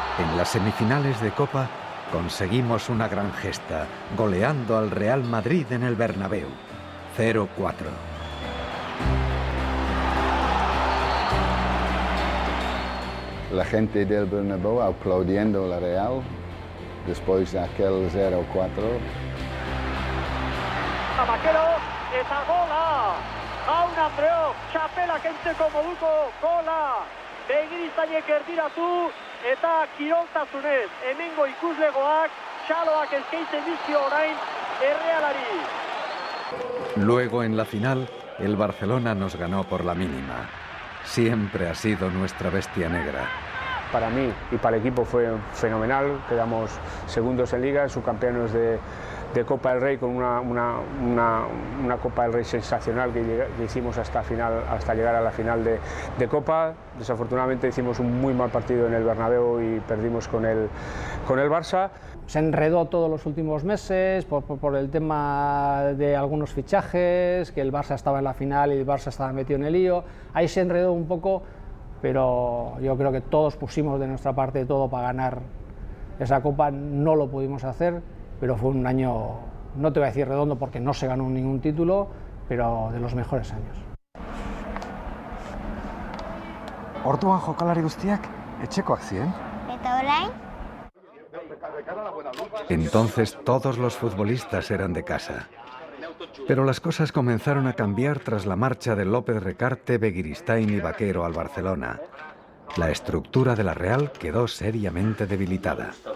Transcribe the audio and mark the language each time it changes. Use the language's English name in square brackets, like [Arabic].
[Spanish] En las semifinales de Copa conseguimos una gran gesta, goleando al Real Madrid en el Bernabéu, 0-4. La gente del Bernabéu aplaudiendo la Real después de aquel 0-4. [Basque] Vaquero eta gola, jaun Andreok, txapela kentzeko moduko gola, begirizaiek erdiratu eta kiroltasunez, hemengo ikuslegoak, txaloak eskaintzen dizkio orain Errealari. [Spanish] Luego en la final, el Barcelona nos ganó por la mínima. Siempre ha sido nuestra bestia negra. Para mí y para el equipo fue fenomenal, quedamos segundos en Liga, subcampeones de Copa del Rey, con una Copa del Rey sensacional que hicimos hasta llegar a la final de Copa. Desafortunadamente hicimos un muy mal partido en el Bernabéu y perdimos con el Barça. Se enredó todos los últimos meses por el tema de algunos fichajes, que el Barça estaba en la final y el Barça estaba metido en el lío. Ahí se enredó un poco, pero yo creo que todos pusimos de nuestra parte todo para ganar esa Copa. No lo pudimos hacer, pero fue un año, no te voy a decir redondo porque no se ganó ningún título, pero de los mejores años. [Basque] Orduan jokalari guztiak etxekoak ziren. Eta orain? [Spanish] Entonces todos los futbolistas eran de casa. Pero las cosas comenzaron a cambiar tras la marcha de López Recarte, Begiristain y Vaquero al Barcelona. La estructura de la Real quedó seriamente debilitada.